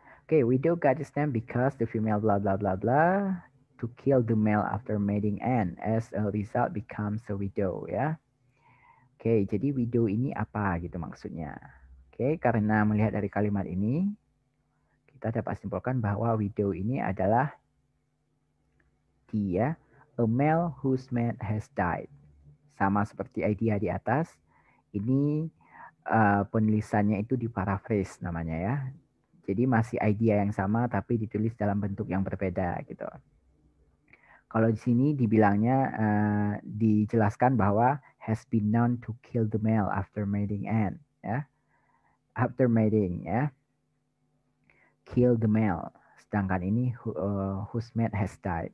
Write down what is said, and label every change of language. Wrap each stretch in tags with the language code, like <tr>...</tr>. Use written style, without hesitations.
<en>Oke, widow got its name because the female blah blah blah blah to kill the male after mating and as a result becomes a widow ya.</en> <id>Oke, jadi widow ini apa gitu maksudnya. Oke, karena melihat dari kalimat ini, kita dapat simpulkan bahwa widow ini adalah dia,</id> <en>a male whose mate has died.</en> <id>Sama seperti idea di atas, ini penulisannya itu diparaphrase namanya ya. Jadi masih idea yang sama tapi ditulis dalam bentuk yang berbeda gitu. Kalau di sini dibilangnya dijelaskan bahwa</id> <en>has been known to kill the male after mating</en> <id>and ya.</id> <en>After mating ya. Kill the male.</en> <id>Sedangkan ini</id> <en>whose mate has died.</en>